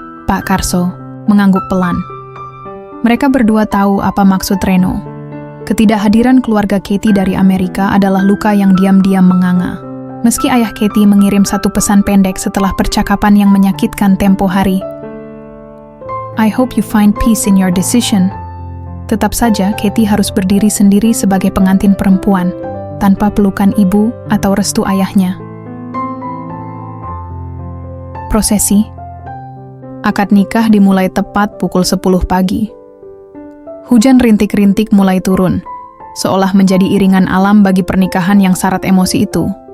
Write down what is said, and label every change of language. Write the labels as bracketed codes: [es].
[id] Pak Karso mengangguk pelan. Mereka berdua tahu apa maksud Reno. Ketidakhadiran keluarga Katie dari Amerika adalah luka yang diam-diam menganga. Meski ayah Katie mengirim satu pesan pendek setelah percakapan yang menyakitkan tempo hari. [en] "I hope you find peace in your decision." [id] Tetap saja Katie harus berdiri sendiri sebagai pengantin perempuan, tanpa pelukan ibu atau restu ayahnya. Prosesi. Akad nikah dimulai tepat pukul 10 pagi. Hujan rintik-rintik mulai turun, seolah menjadi iringan alam bagi pernikahan yang syarat emosi itu.